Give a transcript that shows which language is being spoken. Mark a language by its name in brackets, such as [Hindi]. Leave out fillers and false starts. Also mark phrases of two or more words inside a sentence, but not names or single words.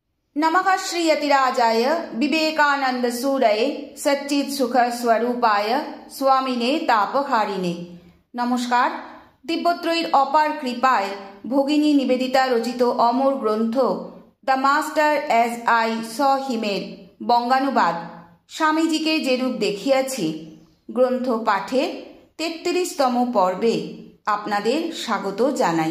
[Sanskrit] नमः श्रीयतिराजाय विवेकानंद सूरये सच्चित सुख स्वरूपाय स्वामिने तापहारिणे। नमस्कार। [Bangla] দিব্যত্রয়ীর অপার কৃপায় ভগিনী নিবেদিতা রচিত অমর গ্রন্থ দ্য মাস্টার অ্যাজ আই স হিমের বঙ্গানুবাদ স্বামীজিকে যেরূপ দেখিয়াছি গ্রন্থ পাঠে ৩৩তম পর্বে আপনাদের স্বাগত জানাই।